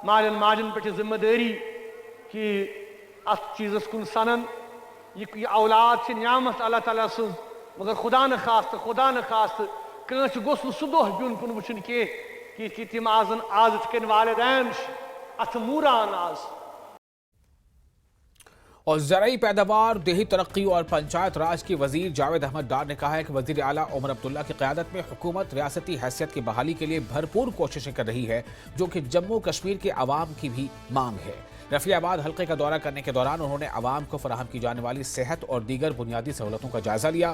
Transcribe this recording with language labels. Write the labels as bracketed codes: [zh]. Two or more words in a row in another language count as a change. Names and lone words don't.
[ks] مالٮ۪ن ماجٮ۪ن پٮ۪ٹھ چھِ ذمہٕ دٲری کہ اتھ چیٖزس کُن سنن، یہ اولاد چھِ نعمت اللہ تعالیٰ سٕنٛز، مگر خدا نخواستہٕ کٲنٛسہِ گوٚژھ نہٕ سُہ دۄہ پیُن کُن وٕچھُن کینٛہہ کہ تِم آزن آز یِتھ کٔنۍ والدین چھِ اتھٕ موٗران آز۔ [ur] اور زرعی پیداوار، دیہی ترقی اور پنچایت راج کے وزیر جاوید احمد ڈار نے کہا ہے کہ وزیر اعلیٰ عمر عبداللہ کی قیادت میں حکومت ریاستی حیثیت کی بحالی کے لیے بھرپور کوششیں کر رہی ہے، جو کہ جموں کشمیر کے عوام کی بھی مانگ ہے۔ رفیع آباد حلقے کا دورہ کرنے کے دوران انہوں نے عوام کو فراہم کی جانے والی صحت اور دیگر بنیادی سہولتوں کا جائزہ لیا۔